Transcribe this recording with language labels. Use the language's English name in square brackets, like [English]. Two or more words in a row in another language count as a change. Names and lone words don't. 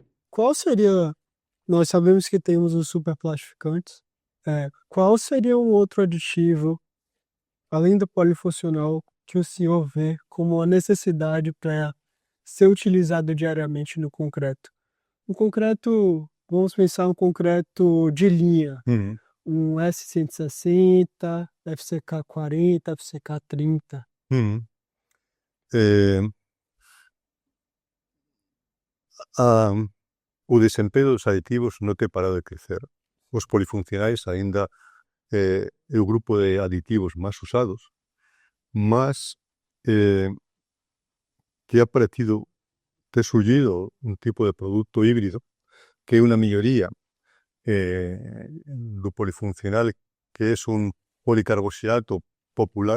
[Portuguese] Qual seria, nós sabemos que temos os superplastificantes, qual seria um outro aditivo, além do polifuncional, que o senhor vê como uma necessidade para ser utilizado diariamente no concreto? Um concreto, vamos pensar um concreto de linha, um S160, FCK 40, FCK 30. [Galician] O desempenho dos aditivos non te parado de crecer. Os polifuncionais aínda é o grupo de aditivos máis usados, mas que ha aparecido, te surgido un tipo de produto híbrido que é unha melloría do polifuncional, que é un policarboxilato popular.